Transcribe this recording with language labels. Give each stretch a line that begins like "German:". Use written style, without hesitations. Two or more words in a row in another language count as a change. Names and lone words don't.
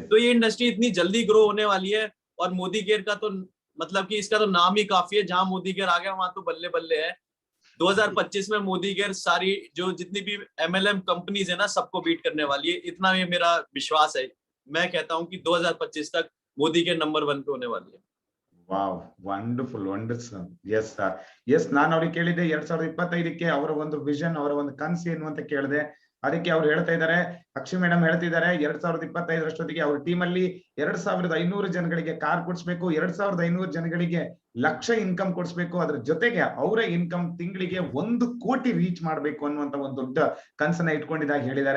Hindi: तो ये इंडस्ट्री इतनी जल्दी ग्रो होने वाली है. और मोदी केयर का तो मतलब कि इसका तो नाम ही काफी है, जहां मोदी केयर आ गया वहां तो बल्ले बल्ले है. 2025 में मोदी केयर सारी जो जितनी भी
English: MLM companies
Hindi: है ना, सबको बीट करने वाली है. इतना ये मेरा विश्वास है. मैं कहता हूं कि 2025 तक मोदी केयर नंबर 1 पे होने वाली है.
English: wow, wonderful, wonderful. yes yes,
Kannada: ನಾನು ಅವ್ರಿಗೆ ಕೇಳಿದೆ 2025ಕ್ಕೆ ಅವರ ಒಂದು ವಿಷನ್, ಅವರ ಒಂದು ಕನಸು ಏನು ಅಂತ ಕೇಳಿದೆ. ಅದಕ್ಕೆ ಅವ್ರು ಹೇಳ್ತಾ ಇದ್ದಾರೆ, ಅಕ್ಷಯ್ ಮೇಡಮ್ ಹೇಳ್ತಿದ್ದಾರೆ 2025 ಅವ್ರ ಟೀಮ್ ಅಲ್ಲಿ 2500 ಜನಗಳಿಗೆ ಕಾರ್ ಕೊಡಿಸ್ಬೇಕು, 2500 ಜನಗಳಿಗೆ ಲಕ್ಷ ಇನ್ಕಮ್ ಕೊಡಿಸ್ಬೇಕು, ಅದ್ರ ಜೊತೆಗೆ ಅವರ ಇನ್ಕಮ್ ತಿಂಗಳಿಗೆ 1 ಕೋಟಿ ರೀಚ್ ಮಾಡ್ಬೇಕು ಅನ್ನುವಂತ ಒಂದು ದೊಡ್ಡ ಕನಸನ್ನ ಇಟ್ಕೊಂಡಿದಾಗ ಹೇಳಿದ್ದಾರೆ.